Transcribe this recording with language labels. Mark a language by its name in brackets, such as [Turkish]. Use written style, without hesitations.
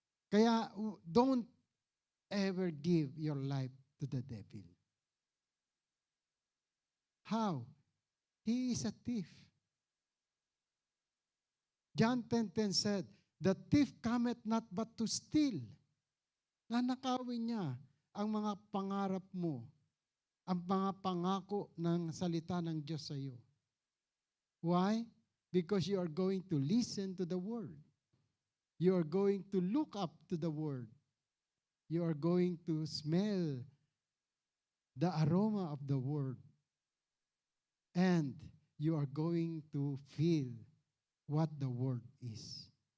[English] Kaya don't ever give your life to the devil. How? He is a thief. John 10:10 said, the thief cometh not but to steal. [Filipino] Nanakawin niya ang mga pangarap mo, ang mga pangako ng salita ng Diyos sa iyo. [English] Why? Because you are going to listen to the Word. You are going to look up to the Word. You are going to smell the aroma of the Word. And you are going to feel what the Word is.